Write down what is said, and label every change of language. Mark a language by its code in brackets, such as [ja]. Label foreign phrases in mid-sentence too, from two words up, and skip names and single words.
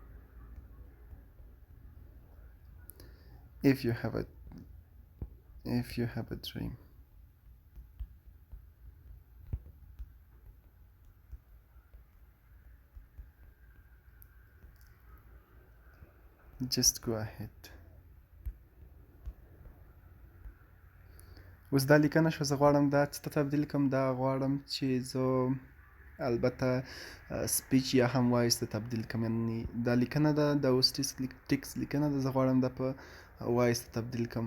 [en] If you have a dream, just go ahead. [ps] اوس دا لیکنه شو، زه غواړم دا څه ته تبدیل کړم، دا غواړم چې زه البته سپیچ یا هم وایس ته تبدیل کړم. یعنې دا لیکنه ده، دا اوس ټیکس لیکنه ده، زه غواړم دا په وایس ته تبدیل کړم.